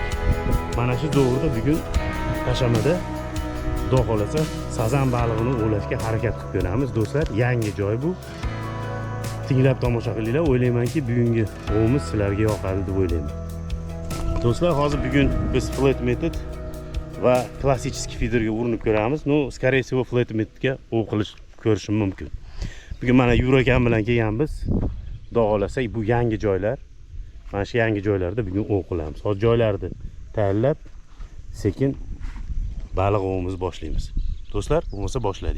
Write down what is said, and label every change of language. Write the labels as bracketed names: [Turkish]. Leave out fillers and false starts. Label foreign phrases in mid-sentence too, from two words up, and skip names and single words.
[Uzbek] Mana shu zo'vrda bugun tashamada Xudo xolasa sazan balig'ini ovlashga harakat qilib ko'ramiz. Do'stlar, yangi joy bu. Tinglab tomosha qilinglar. O'ylaymanki, bugungi ovimiz sizlarga yoqadi deb o'ylayman. Do'stlar, hozir bugun biz [English] flat method [Uzbek] va klassik feederga urinib ko'ramiz. No, [Russian] скорее всего, [English] flat metodga [Uzbek] ov qilish ko'rishim mumkin. Bugun mana Yuragan bilan kelganmiz. Xudo xolasa bu yangi joylar. Mana shu yangi joylarda bugun ov qilamiz. Hozir joylarni tayyorlab, sekin baliq ovimizni boshlaymiz. Do'stlar, bo'lmasa boshladik.